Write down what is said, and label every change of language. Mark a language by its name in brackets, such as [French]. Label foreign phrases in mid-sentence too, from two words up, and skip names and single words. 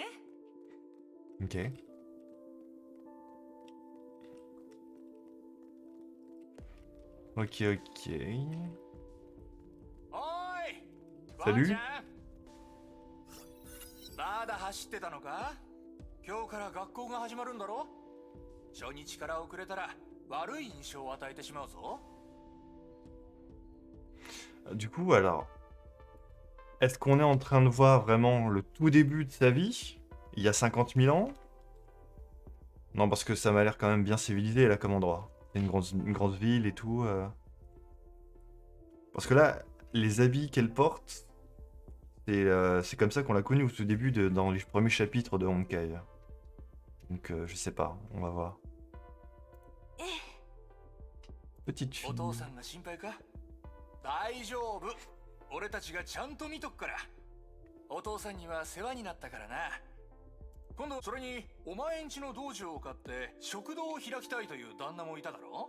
[Japanese] Ok. Ok, ok. おーい [French] Salut [Japanese] ワンちゃんまだ走ってたのか？今日から学校が始まるんだろ？初日から遅れたら悪い印象を与えてしまうぞ。 [French] Du coup, alors... Est-ce qu'on est en train de voir vraiment le tout début de sa vie? Il y a 50 000 ans? Non, parce que ça m'a l'air quand même bien civilisé, là, comme endroit. C'est une grosse ville et tout. Parce que là, les habits qu'elle porte, c'est comme ça qu'on l'a connue au tout début, dans les premiers chapitres de Honkai. Donc, je sais pas, on va voir. [Japanese] ええ、 [French] Petite fille. [Japanese] お父さんが心配か？大丈夫。俺たちがちゃんと見とくから。お父さんには世話になったからな。今度それにお前んちの道場を買って食堂を開きたいという旦那もいただろ？